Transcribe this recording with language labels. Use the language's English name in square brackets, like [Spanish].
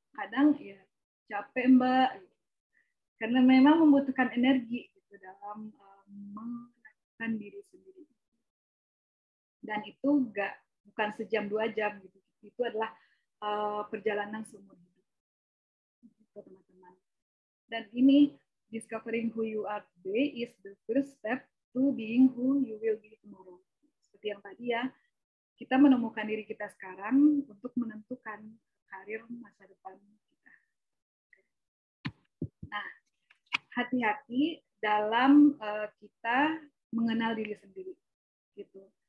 [Indonesian] Kadang ya capek Mbak, karena memang membutuhkan energi gitu dalam mengenalkan diri sendiri. Dan itu bukan sejam 2 jam gitu. Itu adalah perjalanan seumur hidup. Gitu, teman-teman. Dan ini [English] discovering who you are today is the first step to being who you will be tomorrow. [Indonesian] Seperti yang tadi ya, kita menemukan diri kita sekarang untuk menentukan karir masa depan kita. Nah, hati-hati dalam kita mengenal diri sendiri. Gitu.